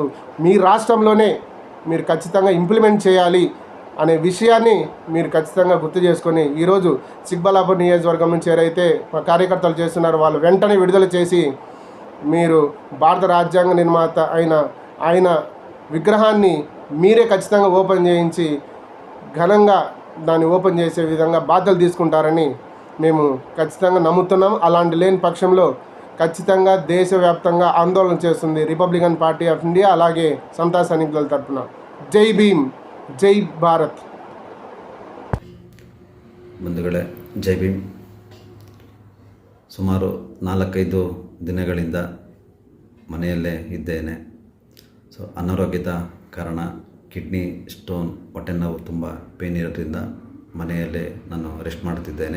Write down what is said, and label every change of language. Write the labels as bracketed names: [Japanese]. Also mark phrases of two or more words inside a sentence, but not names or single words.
[Telugu] మీ రాష్ట్రంలోనే మీరు ఖచ్చితంగా ఇంప్లిమెంట్ చేయాలి అనే విషయాన్ని మీరు ఖచ్చితంగా గుర్తు చేసుకొని, ఈరోజు చిక్బల్లాపూర్ నియోజకవర్గం నుంచి ఎవరైతే మా కార్యకర్తలు చేస్తున్నారో వాళ్ళు వెంటనే విడుదల చేసి, మీరు భారత రాజ్యాంగ నిర్మాత ఆయన విగ్రహాన్ని మీరే ఖచ్చితంగా ఓపెన్ చేయించి ఘనంగా దాన్ని ఓపెన్ చేసే విధంగా బాధ్యతలు తీసుకుంటారని మేము ఖచ్చితంగా నమ్ముతున్నాం. అలాంటి లేని పక్షంలో ఖచ్చితంగా దేశవ్యాప్తంగా ఆందోళన చేస్తుంది రిపబ్లికన్ పార్టీ ఆఫ్ ఇండియా, అలాగే సంతా సైనికుల తరపున. జై భీమ్, జై ಭಾರತ್. [Kannada] ಬಂಧುಗಳೇ, ಜೈ ಭೀಮ್. ಸುಮಾರು 4-5 ದಿನಗಳಿಂದ ಮನೆಯಲ್ಲೇ ಇದ್ದೇನೆ. ಸೊ ಅನಾರೋಗ್ಯದ ಕಾರಣ [English] kidney stone, [Kannada] ಹೊಟ್ಟೆ ನೋವು, ತುಂಬ ಪೇನ್ ಇರೋದ್ರಿಂದ ಮನೆಯಲ್ಲೇ ನಾನು ರೆಸ್ಟ್ ಮಾಡ್ತಿದ್ದೇನೆ.